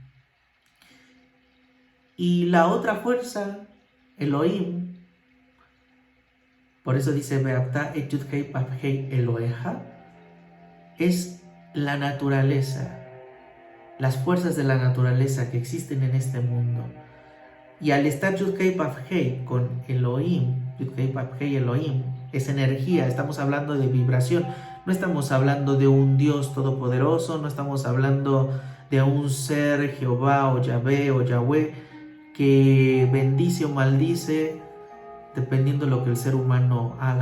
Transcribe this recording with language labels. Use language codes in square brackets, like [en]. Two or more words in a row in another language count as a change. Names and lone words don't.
[es] Y la otra fuerza, Elohim, por eso dice [he] ואהבת את יוד-הא ואו-הא אלהיך, [es] es la naturaleza, las fuerzas de la naturaleza que existen en este mundo. Y al estar Yud-Hei Vav-Hei con Elohim, Yud-Hei Vav-Hei Elohim, es energía, estamos hablando de vibración, no estamos hablando de un Dios todopoderoso, no estamos hablando de un ser Jehová o Yahvé o Yahweh que bendice o maldice dependiendo de lo que el ser humano haga.